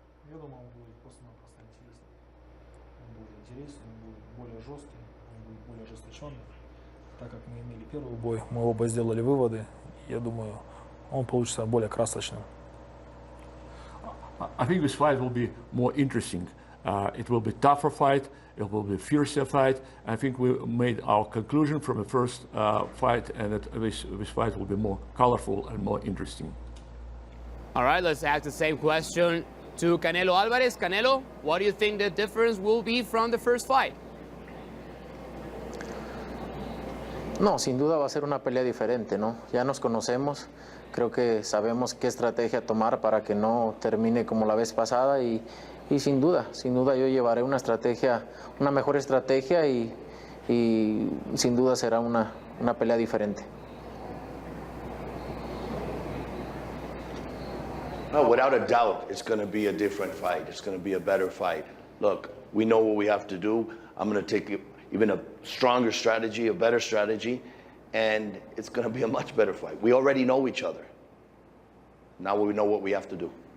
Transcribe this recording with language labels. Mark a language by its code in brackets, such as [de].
[ru] Я думаю, он будет просто-напросто интересный. Он будет интересный, он будет более жесткий, он будет более ожесточенный. Так как мы имели первый бой, мы оба сделали выводы. Я думаю, он получится более красочным. [en] I think this fight will be more interesting. It will be a tougher fight. It will be a fiercer fight. I think we made our conclusion from the first fight, and that this fight will be more colorful and more interesting. All right, let's ask the same question to Canelo Alvarez. Canelo, what do you think the difference will be from the first fight? [es] No, sin duda va a ser una pelea diferente, ¿no? Ya nos conocemos, creo que sabemos qué estrategia tomar para que no termine como la vez pasada y sin duda yo llevaré una estrategia, una mejor estrategia y sin duda será una pelea diferente. [en] No, without a doubt, it's going to be a different fight. It's going to be a better fight. Look, we know what we have to do. I'm going to take even a stronger strategy, a better strategy, and it's going to be a much better fight. We already know each other. Now we know what we have to do.